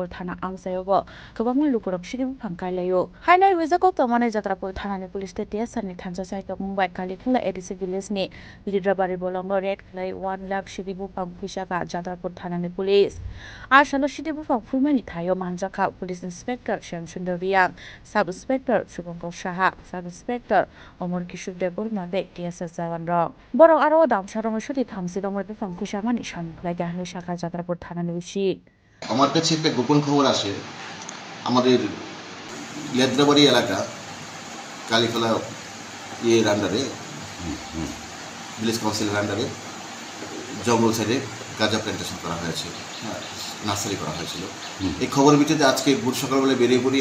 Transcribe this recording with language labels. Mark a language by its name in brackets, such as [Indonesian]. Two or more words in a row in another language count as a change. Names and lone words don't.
[Kok Borok] thana angsayobo kobangma lukurok city bufang kailayo hainai huizakok tumane jatrapur thanani police te tsani thansa saito mumbai kalikhola ADC village ni lidrabari bolongo red khlai 1 lakh city bufang phuisaka jatrapur thanani police ashalo city bufang Fulmani Tayo Manjaka Police Inspector Shamsundar Riang, Sub Inspector Subangkol Shaha, Sub Inspector Omar Kishuf Debul Mande TSS Zawan Rong. Borong Aro Dam Sharong Shudi Thamsi Domor Bifang Kushamani Shan Lagahlu Shaka Jatrapur Thanani Ushi. [Bangla] আমার কাছে একটা গোপন খবর আসে আমাদের লেদ্রাবাড়ি এলাকা কালীখোলা [English] under village council under [Bangla] জঙ্গল সাইডে গাঁজা প্ল্যান্টেশন করা হয়েছে নার্সারি করা হয়েছিল এই খবরের ভিত্তিতে আজকে ভোর সকালবেলা বেরিয়ে পড়ি